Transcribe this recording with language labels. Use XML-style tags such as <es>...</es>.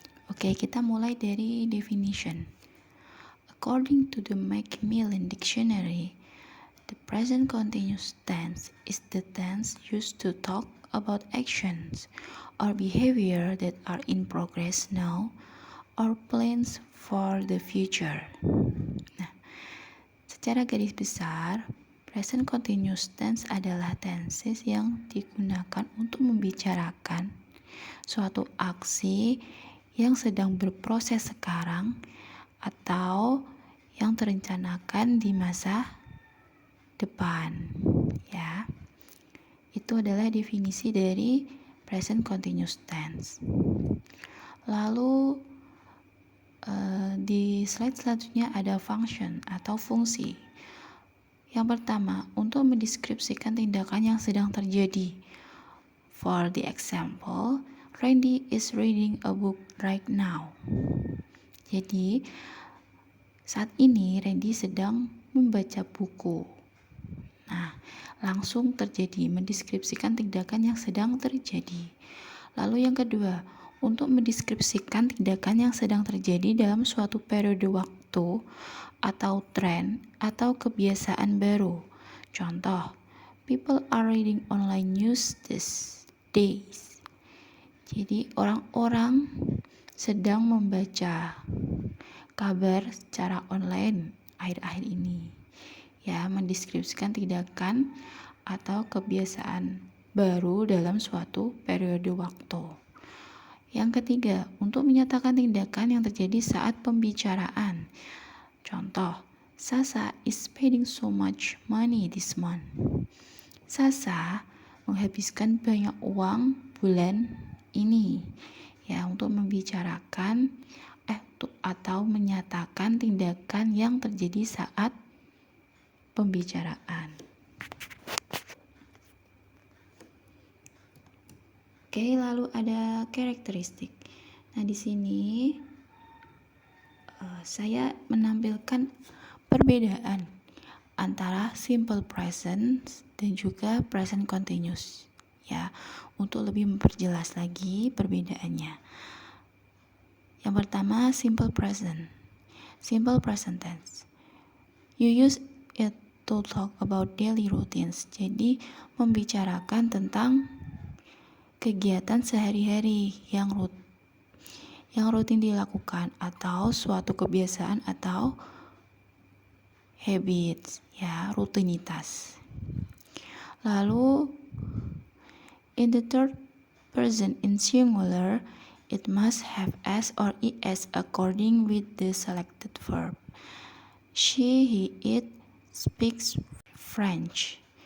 <id>Oke, kita mulai dari definition.</id> <en>According to the Macmillan Dictionary, the present continuous tense is the tense used to talk about actions or behavior that are in progress now or plans for the future.</en> <id>Nah, secara garis besar, present continuous tense adalah tenses yang digunakan untuk membicarakan suatu aksi yang sedang berproses sekarang atau yang terencanakan di masa depan. Ya, itu adalah definisi dari present continuous tense. Lalu di slide selanjutnya ada function atau fungsi. Yang pertama, untuk mendeskripsikan tindakan yang sedang terjadi.</id> <en>For the example, Randy is reading a book right now.</en> <id>Jadi, saat ini Randy sedang membaca buku. Nah, langsung terjadi, mendeskripsikan tindakan yang sedang terjadi. Lalu yang kedua, untuk mendeskripsikan tindakan yang sedang terjadi dalam suatu periode waktu atau tren atau kebiasaan baru.</id> <en>Contoh, people are reading online news these days.</en> <id>Jadi orang-orang sedang membaca kabar secara online akhir-akhir ini. Ya, mendeskripsikan tindakan atau kebiasaan baru dalam suatu periode waktu. Yang ketiga, untuk menyatakan tindakan yang terjadi saat pembicaraan.</id> <en>Contoh, Sasa is spending so much money this month.</en> <id>Sasa menghabiskan banyak uang bulan ini. Ya, untuk membicarakan atau menyatakan tindakan yang terjadi saat pembicaraan. Oke, lalu ada karakteristik. Nah, di sini saya menampilkan perbedaan antara simple present dan juga present continuous. Ya, untuk lebih memperjelas lagi perbedaannya. Yang pertama, simple present. Simple present tense.</id> <en>You use it to talk about daily routines.</en> <id>Jadi, membicarakan tentang kegiatan sehari-hari yang rutin dilakukan atau suatu kebiasaan atau habits, ya, rutinitas.</id> <en>Lalu in the third person in singular, it must have s or es according with the selected verb. She, he, it speaks French.</en>